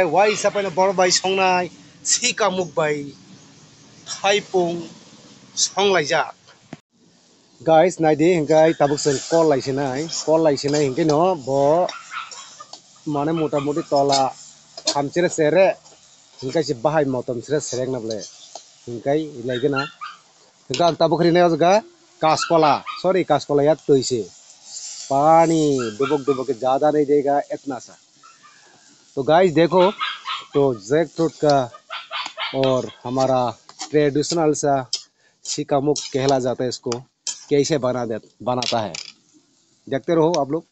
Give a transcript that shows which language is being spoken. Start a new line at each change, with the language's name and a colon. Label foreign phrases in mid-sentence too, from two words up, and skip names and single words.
Bodo: वाइ सापायनो बरबाय संनाय सिका मुकबाय थाइपं संलायजा गाइस नायदे हंगाय ताबुक जों कल लायसिनाय हंके न ब माने मोटा मोटी तला हामचेरे सेरे हंकाय से बाहाय मौतम सेरे सेरेंग नाबले हंकाय लायगोना हंका आं ताबुक रिनाय जगा कासकला या तैसे
Hindi: पानी डुबक ज्यादा नहीं देगा इतना सा। तो गाइस देखो तो
English: jack fruit
Hindi: का और हमारा ट्रेडिशनल सा सिकामुक कहला जाता है, इसको कैसे बनाता है देखते रहो आप लोग।